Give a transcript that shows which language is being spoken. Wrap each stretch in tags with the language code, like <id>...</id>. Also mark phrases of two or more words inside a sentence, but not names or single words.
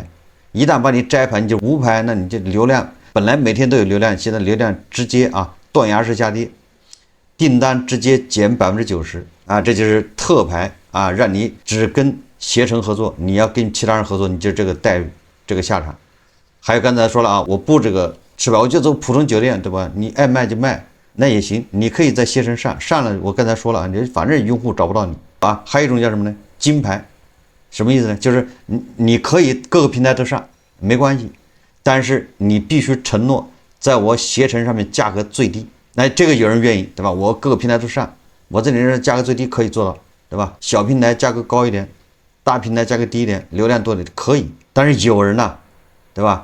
<zh>一旦把你摘牌，你就无牌，那你这流量本来每天都有流量，现在流量直接断崖式下跌，訂單直接減90%啊，這就是特牌啊，讓你只跟攜程合作，你要跟其他人合作，你就這個待遇，這個下場。還有剛才說了啊，我不這個吃牌，我就走普通酒店，對吧？你愛賣就賣，那也行，你可以在攜程上了，我剛才說了啊，你反正用戶找不到你啊。還有一種叫什麼呢？金牌，什麼意思呢？就是你可以各個平台都上，沒關係，但是你必須承諾在我攜程上面價格最低。那這個有人願意，對吧？我各個平台都上，我這裡人價格最低可以做到，對吧？小平台價格高一點，大平台價格低一點，流量多一點可以。但是有人呢，對吧？</zh>